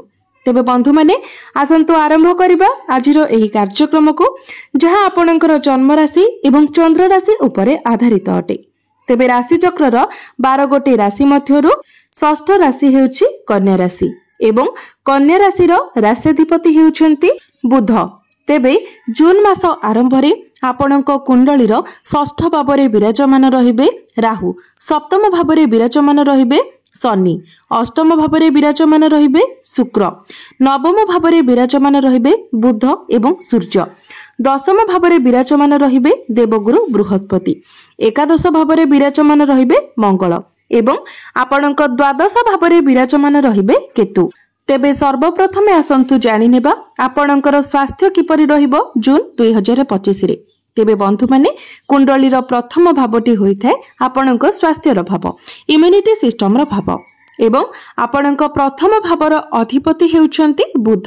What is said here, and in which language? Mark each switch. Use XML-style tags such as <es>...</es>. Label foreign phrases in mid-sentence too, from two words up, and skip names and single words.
<or>ତେବେ ବନ୍ଧୁ ମାନେ ଆସନ୍ତୁ ଆରମ୍ଭ କରିବା ଆଜିରୋ ଏହି କାର୍ଯ୍ୟକ୍ରମ କୋ ଜହାଁ ଆପଣଙ୍କର ଜନ୍ମ ରାଶି ଏବଂ ଚନ୍ଦ୍ର ରାଶି ଉପରେ ଆଧାରିତ ଅଟେ। ତେବେ ରାଶି ଚକ୍ରର 12 ଗୋଟି ରାଶି ମଧ୍ୟରୁ ଷଷ୍ଠ ରାଶି ହେଉଛି କନ୍ୟା ରାଶି ଏବଂ କନ୍ୟା ରାଶିର ରାଶ୍ୟାଧିପତି ହେଉଛନ୍ତି ବୁଧ। ତେବେ ଜୁନ ମାସ ଆରମ୍ଭ ରେ ଆପଣଙ୍କ କୁଣ୍ଡଳୀର ଷଷ୍ଠ ଭାବରେ ବିରାଜମାନ ରହିବେ ରାହୁ, ସପ୍ତମ ଭାବରେ ବିରାଜମାନ ରହିବେ ଶନି, ଅଷ୍ଟମ ଭାବରେ ବିରାଜମାନ ରହିବେ ଶୁକ୍ର, ନବମ ଭାବରେ ବିରାଜମାନ ରହିବେ ବୁଧ ଏବଂ ସୂର୍ଯ୍ୟ, ଦଶମ ଭାବରେ ବିରାଜମାନ ରହିବେ ଦେବଗୁରୁ ବୃହସ୍ପତି, ଏକାଦଶ ଭାବରେ ବିରାଜମାନ ରହିବେ ମଙ୍ଗଳ ଏବଂ ଆପଣଙ୍କ ଦ୍ୱାଦଶ ଭାବରେ ବିରାଜମାନ ରହିବେ କେତୁ। ତେବେ ସର୍ବପ୍ରଥମେ ଆସନ୍ତୁ ଜାଣି ନେବା ଆପଣଙ୍କର ସ୍ୱାସ୍ଥ୍ୟ କିପରି ରହିବୋ ଜୁନ 2025 ରେ। ତେବେ ବନ୍ଧୁ ମାନେ କୁଣ୍ଡଳୀର ପ୍ରଥମ ଭାବଟି ହୋଇଥାଏ ଆପଣଙ୍କ ସ୍ୱାସ୍ଥ୍ୟର ଭାବ,</or> <en>immunity systemର</en> <or>ଭାବ ଏବଂ ଆପଣଙ୍କ ପ୍ରଥମ ଭାବର ଅଧିପତି ହେଉଛନ୍ତି ବୁଧ।</or>